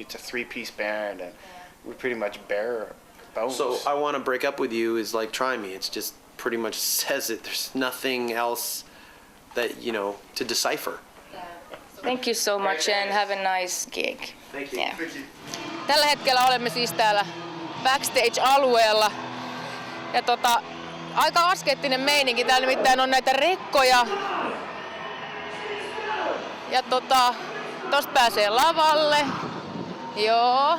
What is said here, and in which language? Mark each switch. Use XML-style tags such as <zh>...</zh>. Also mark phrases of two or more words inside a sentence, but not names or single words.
<en>It's a three-piece band, and we pretty much bare bones. So "I Wanna Break Up With You" is like "Try Me." It's just pretty much says it. There's nothing else that to decipher. Thank you so much and have a nice gig. Thank you. Yeah. Thank you.</en> <fi>Tällä hetkellä olemme siis täällä Backstage-alueella. Ja aika askeettinen meininki. Täällä nimittäin on näitä rekkoja. Ja tosta pääsee lavalle. Joo.</fi>